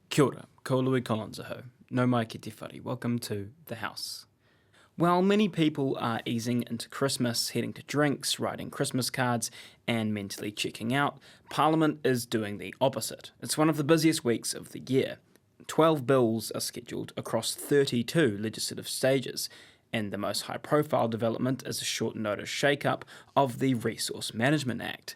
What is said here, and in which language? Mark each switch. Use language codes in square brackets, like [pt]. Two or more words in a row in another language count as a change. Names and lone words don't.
[mi] Kia ora, ko lui kolonzaho, no mai ki te whare, [en] welcome to the House. While many people are easing into Christmas, heading to drinks, writing Christmas cards, and mentally checking out, Parliament is doing the opposite. It's one of the busiest weeks of the year. 12 bills are scheduled across 32 legislative stages, and the most high-profile development is a short-notice shake-up of the Resource Management Act.